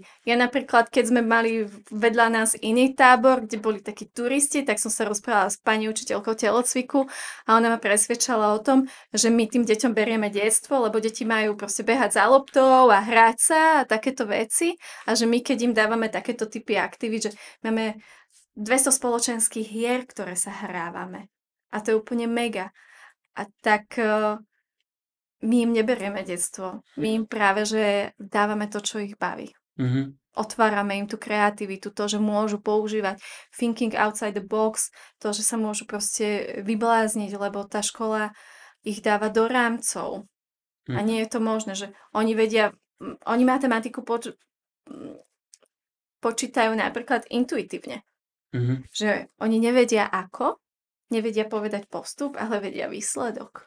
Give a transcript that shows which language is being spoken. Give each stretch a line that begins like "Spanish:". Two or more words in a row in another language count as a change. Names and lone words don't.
Slovak: Ja napríklad, keď sme mali vedľa nás iný tábor, kde boli takí turisti, tak som sa rozprávala s pani učiteľkou telocviku a ona ma presvedčala o tom, že my tým deťom berieme detstvo, lebo deti majú proste behať za loptou a hrať sa a takéto veci a že my, keď im dávame takéto typy aktivít, že máme 200 spoločenských hier, ktoré sa hrávame. A to je úplne mega. A tak my im neberieme detstvo. My im práve, že dávame to, čo ich baví. Mhm. Otvárame im tú kreativitu, to, že môžu používať
English: thinking outside the box,
Slovak: to, že sa môžu proste vyblázniť, lebo tá škola ich dáva do rámcov. A nie je to možné, že oni vedia, oni matematiku počítajú napríklad intuitívne. Mhm. Že oni nevedia ako, nevedia povedať postup, ale vedia výsledok.